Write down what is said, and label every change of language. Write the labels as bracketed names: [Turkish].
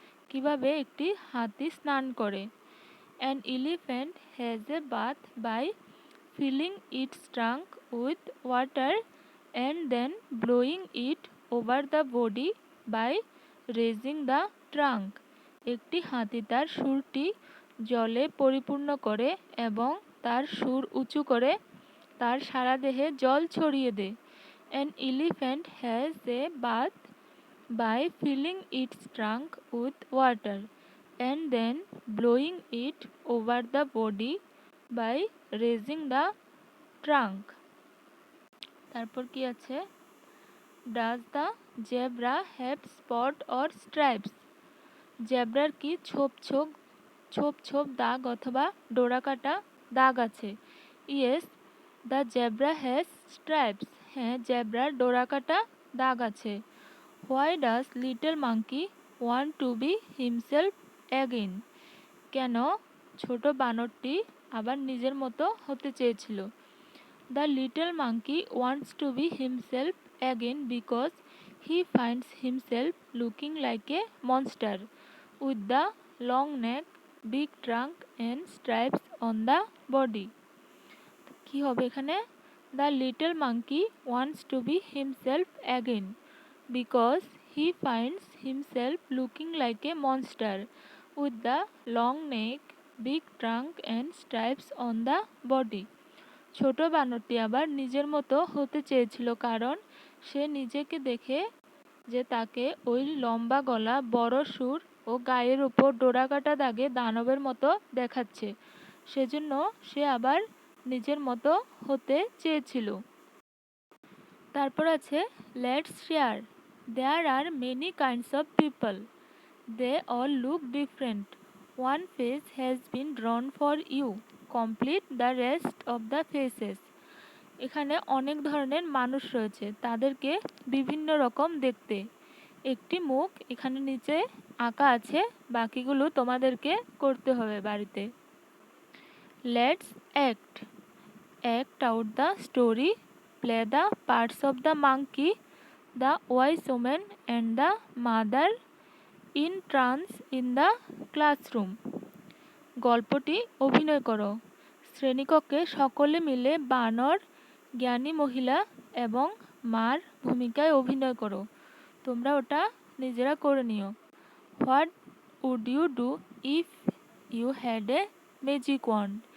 [Bangla] কীভাবে একটি হাতি স্নান করে? [English] an elephant has a bath by filling its trunk with water and then blowing it over the body by raising the trunk, [Bangla] একটি হাতি তার সুরটি জলে পরিপূর্ণ করে এবং তার সুর উঁচু করে তার সারা দেহে জল ছড়িয়ে দেয়। [English] An elephant has a bath by filling its trunk with water and then blowing it over the body by raising the trunk. [Bangla] তারপর কি আছে? [English] Does the zebra have spot or stripes? [Bangla] জেব্রার কি ছোপ ছোপ দাগ অথবা ডোরাকাটা দাগ আছে? [English] Yes, the zebra has stripes. [Bangla] হ্যাঁ, জেব্রার ডোরাকাটা দাগ আছে। [English] Why does little monkey want to be himself again? [Bangla] কেন ছোট বানরটি আবার নিজের মতো হতে চেয়েছিল? [English] The little monkey wants to be himself again because he finds himself looking like a monster with the long neck, big trunk and stripes on the body. [Bangla] কি হবে এখানে? [English] The little monkey wants to be himself again because he finds himself looking like a monster with the long neck, big trunk and stripes on the body. [Bangla] ছোট বানরটি আবার নিজের মতো হতে চেয়েছিল কারণ সে নিজেকে দেখে যে তাকে ওই লম্বা গলা, বড় সুর ও গায়ের উপর ডোরাকাটা দাগে দানবের মতো দেখাচ্ছে। সেজন্য সে আবার নিজের মতো হতে চেয়েছিল। তারপর আছে [English] Let's share. There are many kinds of people. They all look different. One face has been drawn for you. Complete the rest of the faces. [Bangla] এখানে অনেক ধরনের মানুষ রয়েছে, তাদেরকে বিভিন্ন রকম দেখতে। একটি মুখ এখানে নিচে আঁকা আছে, বাকিগুলো তোমাদেরকে করতে হবে বাড়িতে। [English] Let's act. Act out the story. Play the parts of the monkey, the wise woman and the mother in trance in the classroom. [Bangla] গল্পটি অভিনয় করো। শ্রেণীকক্ষে সকলে মিলে বানর, জ্ঞানী মহিলা এবং মার ভূমিকায় অভিনয় করো। তোমরা ওটা নিজেরা করে নিও। [English] What would you do if you had a magic wand?